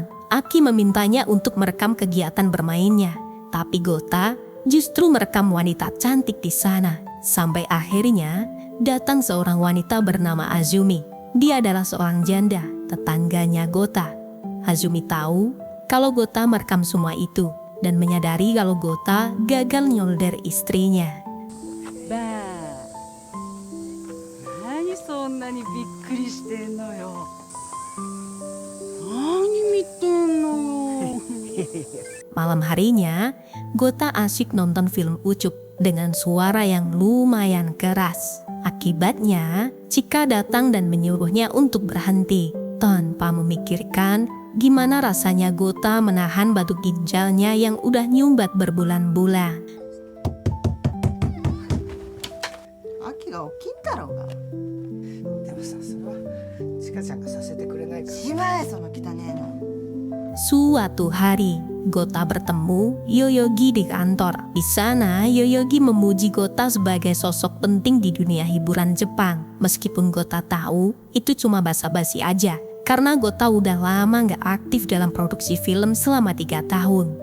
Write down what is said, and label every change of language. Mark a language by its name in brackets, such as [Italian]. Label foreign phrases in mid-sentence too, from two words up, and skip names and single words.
[Indonesian] Aki memintanya untuk merekam kegiatan bermainnya, tapi Gota justru merekam wanita cantik di sana. Sampai akhirnya datang seorang wanita bernama Azumi. Dia adalah seorang janda, tetangganya Gota. Azumi tahu kalau Gota merekam semua itu dan menyadari kalau Gota gagal nyolder istrinya. [Japanese] 何そんなにびっくりしてんのよ. 何見てんのよ. [Indonesian] Malam harinya, Gota asyik nonton film Ucup dengan suara yang lumayan keras. Akibatnya, Chika datang dan menyuruhnya untuk berhenti. Tanpa memikirkan gimana rasanya Gota menahan batu ginjalnya yang udah nyumbat berbulan-bulan. [Japanese] 秋が起きんだろうが. でもさ、それはちかちゃんがさせてくれないから。しまえその汚ねえの。 [Indonesian] Suatu hari, Gota bertemu Yoyogi di kantor. Di sana, Yoyogi memuji Gota sebagai sosok penting di dunia hiburan Jepang. Meskipun Gota tahu itu cuma basa-basi aja, karena Gota udah lama nggak aktif dalam produksi film selama 3 tahun.